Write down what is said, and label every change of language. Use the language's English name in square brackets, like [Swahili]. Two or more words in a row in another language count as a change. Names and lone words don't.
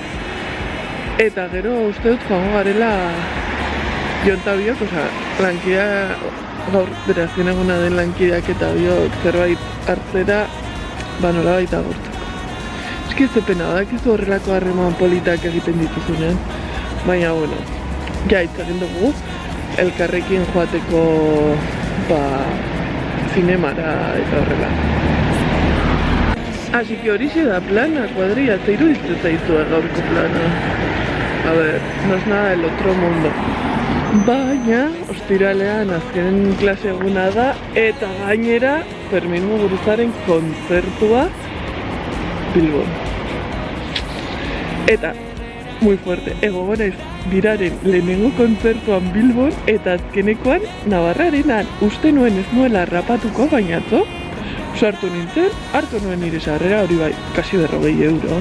[Basque] Eta gero uste dut joango garela jonta biok, osea, lankidea, gaur bere azken eguna den lankideak eta biok zerbait hartzera, nolabait agurtzeko. Eski ze pena, badakizu horrelako harreman politak egiten dituzunean, baina, bueno, ja egin dugu, elkarrekin joateko, zinemara eta horrela. [Spanish] Así que [Basque] horixe da plana, kuadrilla, ze iruditzen zaizu gaurko plana. [Spanish] A ver, no es nada del otro mundo. [Basque] Baina, ostiralean azken klase eguna da, eta gainera, Fermin Muguruzaren kontzertua Bilbon. Eta, [Spanish] muy fuerte, [Basque] egonez biraren lehenengo kontzertuan Bilbon eta azkenekoan Navarrarenan uste nuen ez nuela rapatuko, baina atzo, sartu nintzen, hartu nuen nire sarrera, hori bai, kasi €40.